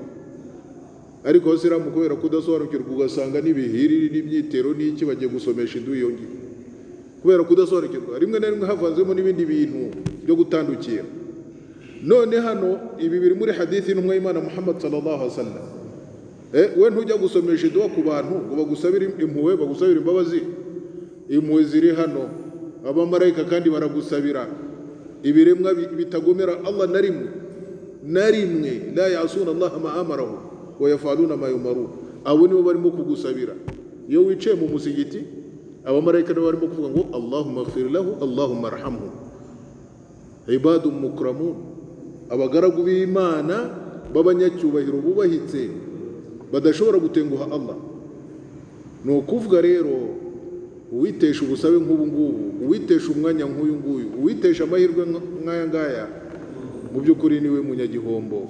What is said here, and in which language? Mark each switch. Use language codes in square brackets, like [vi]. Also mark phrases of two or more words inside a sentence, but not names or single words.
[rw] Ariko abasilamu kubera kudasobanukirwa ugasanga n'ibihiriri n'imyitero n'iki bagiye gusomesha iduwa iyo ngiyo kubera kudasobanukirwa, rimwe na rimwe havanzemo n'ibindi bintu byo gutandukira. None hano ibi biri muri hadithi y'intumwa y'Imana Muhammad [ar] صلى الله عليه وسلم. [rw] We ntujya gusomesha iduwa ku bantu ngo bagusabire impuhwe, bagusabire imbabazi. Impuhwe ziri hano, abamarayika kandi baragusabira. Ibiremwa bitagomera Allah na rimwe, [ar] لا يعصون الله ما أمرهم ويفعلون ما يؤمرون. [rw] Abo nibo barimo kugusabira. Iyo wicaye mu musigiti, abamarayika nabo barimo kuvuga ngo [ar] اللهم اغفر له، اللهم ارحمه. عباد مكرمون, [rw] abagaragu b'Imana b'abanyacyubahiro bubahitse badashobora gutenguha Allah. Ni ukuvuga rero uwitesha ubusabe nk'ubu ngubu, uwitesha umwanya nk'uyu nguyu, uwitesha amahirwe nk'aya ngaya, mu by'ukuri niwe munyagihombo.